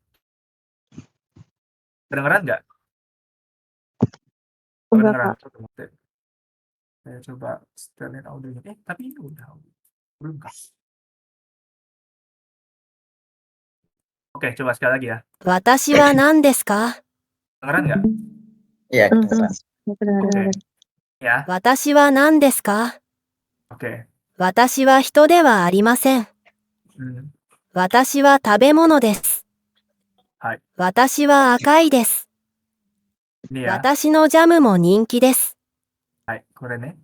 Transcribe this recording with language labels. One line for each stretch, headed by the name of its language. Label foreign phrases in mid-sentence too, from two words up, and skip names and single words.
Indonesian: Kedengeran nggak? Enggak, Kedengeran? Kak. Coba saya coba setelin audionya. Tapi ini udah belum kah? Oke, coba sekali lagi ya.
Japanese: 私は何ですか
Indonesian: Kedengeran nggak? Iya, Mhm. kedengeran. Ya, kedengeran. Oke, ya,
Japanese: 私は何ですか
Indonesian: oke.
Japanese: 私は人ではありません。 Hmm, 私は食べ物です。はい。私は赤いです。
Indonesian: Ini ya.
Japanese: 私のジャムも人気です。 Hai, これね。